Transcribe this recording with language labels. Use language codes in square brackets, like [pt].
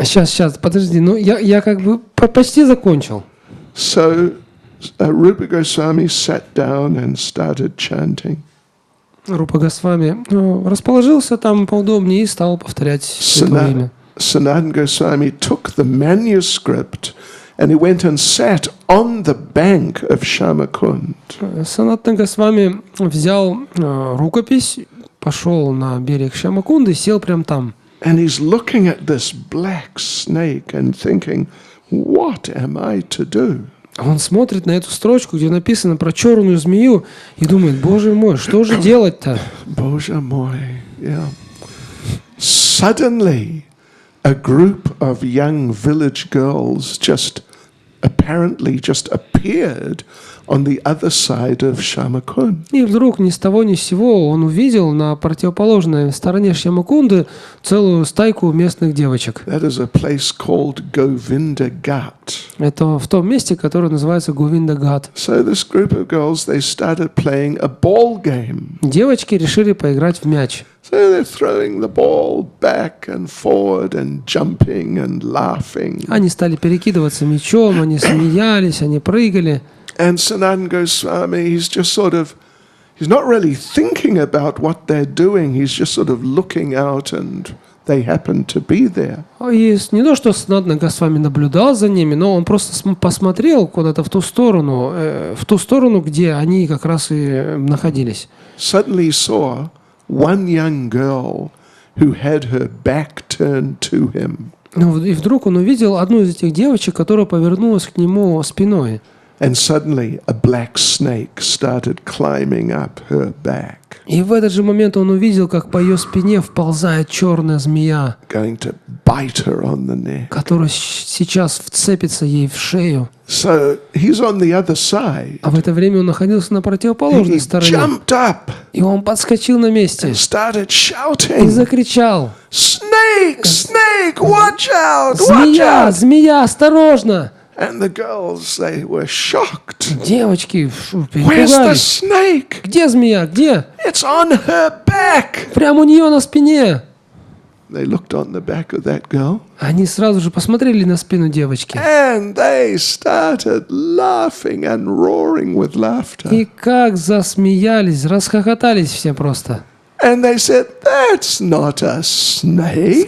[ru] Сейчас, подожди, ну я как бы почти закончил. [en] So Rupa Goswami sat down and started chanting. [ru] Рупа Госвами расположился там поудобнее и стал повторять святое имя. [en] Sanatan Goswami took the manuscript and he went and sat on the bank of Shamakund. [ru] Санатана Госвами взял рукопись, пошел на берег Шамакунды и сел прямо там. [en] And he's looking at this black snake and thinking, "What am I to do?" [ru] Он смотрит на эту строчку, где написано про черную змею, и думает, боже мой, что же делать-то? Боже мой, yeah. [en] Suddenly, a group of young village girls apparently appeared on the other side of Shamakund. [ru] И вдруг ни с того ни с сего он увидел на противоположной стороне Шьямакунды целую стайку местных девочек. [en] That is a place called Govinda Ghat. [ru] Это в том месте, которое называется Говинда-Гат. [en] So this group of girls, they started playing a ball game. [ru] Девочки решили поиграть в мяч. [en] So they're throwing the ball back and forward and jumping and laughing. [ru] Они стали перекидываться мячом, они смеялись, они прыгали. [en] And Sanatan Goswami, he's not really thinking about what they're doing. He's just sort of looking out and they happen to be there. [ru] И не то, что Санатана Госвами наблюдал за ними, но он просто посмотрел куда-то в ту сторону, где они как раз и находились. [en] Suddenly saw one young girl who had her back turned to him. [ru] И вдруг он увидел одну из этих девочек, которая повернулась к нему спиной. [en] And suddenly a black snake started climbing up her back. [ru] И в этот же момент он увидел, как по ее спине вползает черная змея, [en] Going to bite her on the neck. [ru] которая сейчас вцепится ей в шею. [en] So he's on the other side. [ru] А в это время он находился на противоположной [en] He [ru] стороне. [en] jumped up [ru] И он подскочил на месте [en] and started [ru] и [en] shouting, [ru] закричал: [en] "Snake, snake, watch out, watch [ru] «Змея! [en] out!" [ru] Змея! Осторожно!» [en] And the girls, they were shocked. [ru] Девочки [en] Where's the [ru] перепугались. [en] snake? [ru] Где змея? Где? [en] It's on her back. [ru] Прямо у нее на спине. [en] They looked on the back of that girl [ru] Они сразу же посмотрели на спину девочки. [en] and they started laughing and roaring with laughter. [ru] И как засмеялись, расхохотались все просто. [en] And they said, "That's not a snake.